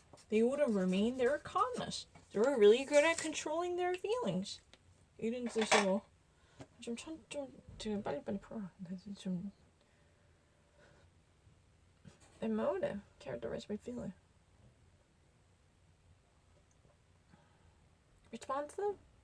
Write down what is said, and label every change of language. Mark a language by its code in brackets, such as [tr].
[en] They would have remained their calmness. They were really good at controlling their feelings. [ko] 이런 뜻으로 좀 지금 빨리빨리 풀어. 좀 [en] emotive, characterized by feeling. Responsive.